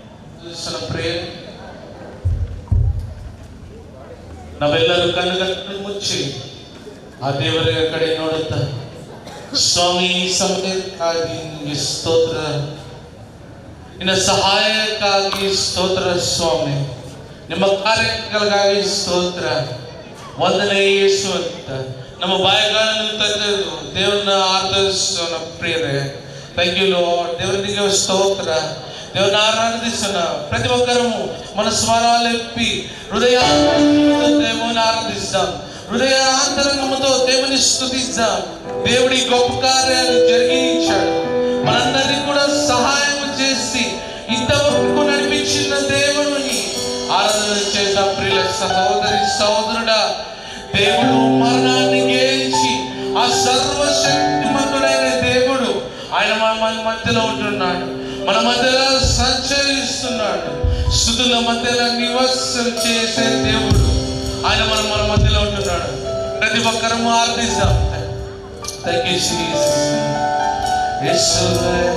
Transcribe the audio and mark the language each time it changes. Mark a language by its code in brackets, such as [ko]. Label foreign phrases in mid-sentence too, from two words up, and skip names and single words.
[kn] ನಾವೆಲ್ಲರೂ ಕಣ್ಣುಗಳನ್ನು ಮುಚ್ಚಿ ಆ ದೇವರ ಕಡೆ ನೋಡುತ್ತಾ, ಸ್ವಾಮಿ ಸಮಯಕ್ಕಾಗಿ ನಿಮಗೆ ಸ್ತೋತ್ರ, ನಿನ್ನ ಸಹಾಯಕ್ಕಾಗಿ ಸ್ತೋತ್ರ ಸ್ವಾಮಿ, ನಿಮ್ಮ ಕಾರ್ಯಕ್ಕಾಗಿ ಸ್ತೋತ್ರ, ವಂದನೆ ಯೇಸು ಅಂತ ನಮ್ಮ ಬಾಯಿಗಳನ್ನು ತೆಗೆದು ದೇವರನ್ನ ಆರಾಧಿಸೋಣ ಪ್ರಿಯರೇ. [en] Thank you Lord. [kn] ದೇವರಿಗೆ ಸ್ತೋತ್ರ. [te] దేవుని ఆరాధిస్తున్నా ప్రతి ఒక్కరూ మన స్వరాలెప్పి హృదయాంతరంగంతో దేవుని ఆరాధిస్తాం, హృదయాంతరంగంతో దేవుని స్తుతిస్తాం. దేవుడి గొప్ప కార్యాలు జరిగించాడు, మనందరినీ కూడా సహాయం చేసి ఇంతవరకు నడిపించిన దేవుడిని ఆరాధన చేద్దాం. ప్రియుల సహోదరి సహోదరుడా, దేవుడు మరణాన్ని గెలిచి ఆ సర్వశక్తిమంతుడైన దేవుడు ఆయన మన మధ్యలో ఉంటున్నాడు, మన మధ్యలో సంచరిస్తున్నాడు, స్తుతుల మధ్యలో నివాసం చేసే దేవుడు ఆయన మన మధ్యలో ఉంటున్నాడు. ప్రతి ఒక్కరము ఆరాధిస్తాం. [en] Thank you Jesus. [te] యేసువే